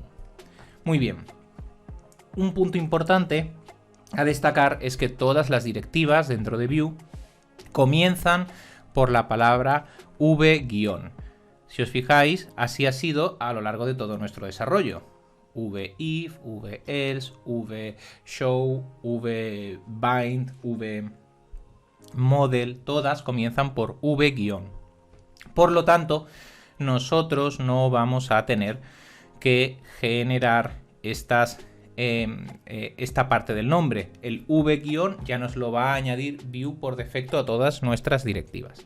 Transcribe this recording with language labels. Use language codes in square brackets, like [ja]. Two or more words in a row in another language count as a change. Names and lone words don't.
[es] Muy bien. Un punto importante a destacar es que todas las directivas dentro de Vue comienzan por la palabra v-. Si os fijáis, así ha sido a lo largo de todo nuestro desarrollo. v-if, v-else, v-show, v-bind, v-model, todas comienzan por v-. Por lo tanto, nosotros no vamos a tener que generar esta parte del nombre. El v- ya nos lo va a añadir Vue por defecto a todas nuestras directivas.